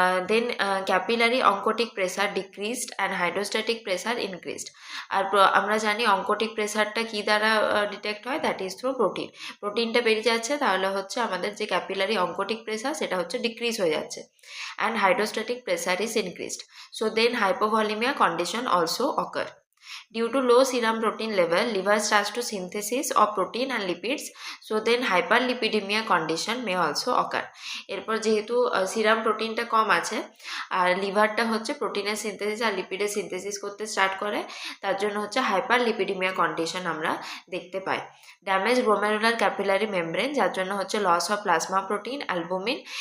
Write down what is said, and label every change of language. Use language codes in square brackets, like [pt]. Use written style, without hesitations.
[en] Then capillary oncotic pressure decreased and hydrostatic pressure increased. [bn] আর আমরা জানি অঙ্কোটিক প্রেসারটা কী দ্বারা ডিটেক্ট হয়, [en] That is through protein. [bn] প্রোটিনটা বেরিয়ে যাচ্ছে, তাহলে হচ্ছে আমাদের যে ক্যাপিলারি অঙ্কোটিক প্রেসার সেটা হচ্ছে ডিক্রিজ হয়ে যাচ্ছে, [en] And hydrostatic pressure is increased. So then hypovolemia condition also occur. Due to low serum protein level, liver starts to synthesis of protein and lipids, so then hyperlipidemia condition may also occur. [bn] এরপর যেহেতু serum প্রোটিনটা কম আছে আর লিভারটা হচ্ছে প্রোটিনের synthesis আর লিপিডের synthesis করতে start করে, তার জন্য হচ্ছে হাইপারলিপিডিমিয়া কন্ডিশন আমরা দেখতে পাই। [en] damage glomerular capillary membrane, [bn] যার জন্য হচ্ছে [en] Loss of plasma protein albumin.